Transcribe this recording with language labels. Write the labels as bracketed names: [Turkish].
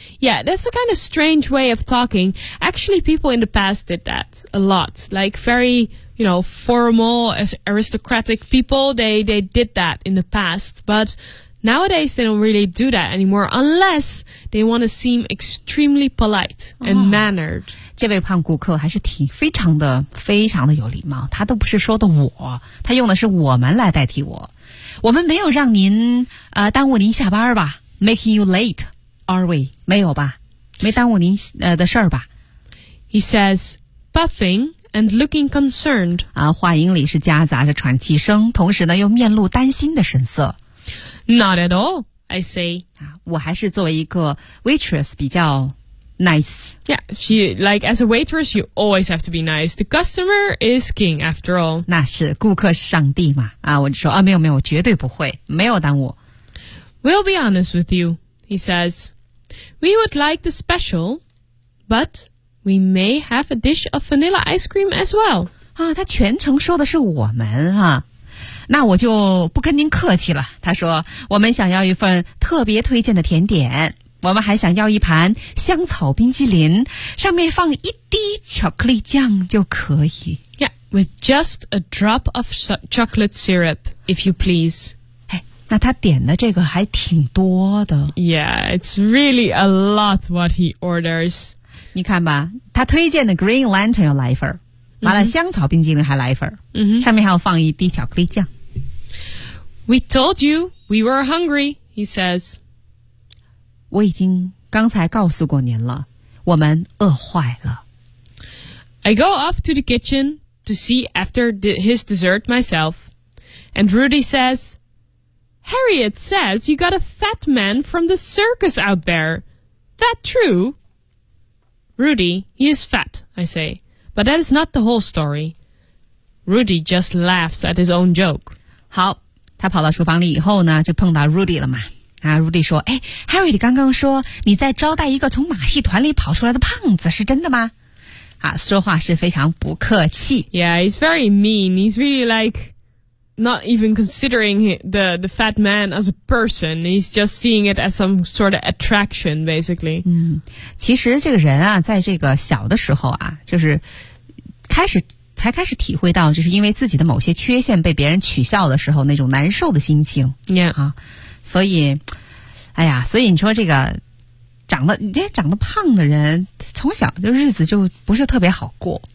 [English] Yeah, that's a kind of strange way of talking. Actually, people in the past did that a lot. Like very, you know, formal, aristocratic people, they did that in the past. But nowadays, they don't really do that anymore, unless they want to seem extremely polite and mannered. [Chinese] 这位胖顾客还是挺非常的非常的有礼貌，他都不是说的我，他用的是我们来代替我。我们没有让您耽误您下班吧 ？ [English] Making you late, are we? [Chinese] 没有吧？没耽误您的事儿吧 [English] ？He says, puffing and looking concerned. [Chinese] 啊，话音里是夹杂着喘气声，同时呢又面露担心的神色。 [English] Not at all, I say. [Chinese] 啊，我还是作为一个 waitress 比较 nice. [English] Yeah, she like as a waitress, you always have to be nice. The customer is king, after all. [Chinese] 那是顾客是上帝嘛？啊，我就说啊，没有没有，绝对不会，没有耽误。 [English] We'll be honest with you, he says. We would like the special, but we may have a dish of vanilla ice cream as well. [Chinese] 啊，他全程说的是我们啊。那我就不跟您客气了。他说，我们想要一份特别推荐的甜点，我们还想要一盘香草冰淇淋，上面放一滴巧克力酱就可以。 [English] Yeah, with just a drop of chocolate syrup, if you please. [Chinese] 哎，那他点的这个还挺多的。 [English] Yeah, it's really a lot what he orders. [Chinese] 你看吧，他推荐的 Green Lantern 要来一份完了香草冰激凌还来一份、 mm-hmm. 上面还要放一滴巧克力酱。 [English] We told you we were hungry, he says. [Chinese] 我已经刚才告诉过您了，我们饿坏了。 [English] I go off to the kitchen to see after his dessert myself. And Rudy says, Harriet says you got a fat man from the circus out there. That true? Rudy, he is fat, I say. But that is not the whole story. Rudy just laughs at his own joke. [Chinese] 好，他跑到厨房里以后呢，就碰到 Rudy 了嘛。啊 ，Rudy 说：“哎 ，Harry， 你刚刚说你在招待一个从马戏团里跑出来的胖子，是真的吗？” 啊，说话是非常不客气。 [English] Yeah, he's very mean. He's really like not even considering the fat man as a person. He's just seeing it as some sort of attraction, basically. [Chinese] 嗯，其实这个人啊，在这个小的时候啊，就是开始体会到，就是因为自己的某些缺陷被别人取笑的时候那种难受的心情。 Yeah. 啊。所以，哎呀，所以你说这个长得胖的人，从小就日子就不是特别好过。